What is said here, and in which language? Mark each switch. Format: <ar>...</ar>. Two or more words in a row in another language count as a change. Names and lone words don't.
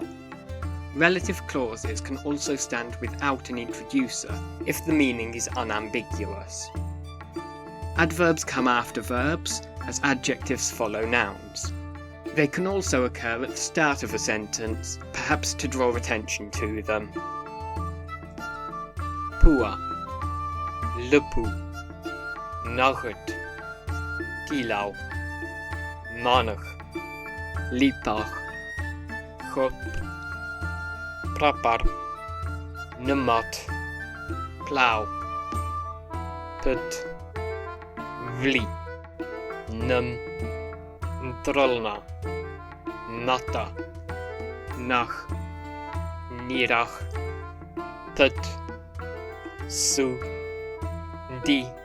<en>Relative clauses can also stand without an introducer if the meaning is unambiguous. Adverbs come after verbs, as adjectives follow nouns. They can also occur at the start of a sentence, perhaps to draw attention to them. Pua, Lupu, Naghut, Kilau, Manach, Lipach, Chop, Prapar, Numat, Plow, Put, Vli, Num, Ntrolna, Nata, Nach, Nirach, Tut, su, di,</en>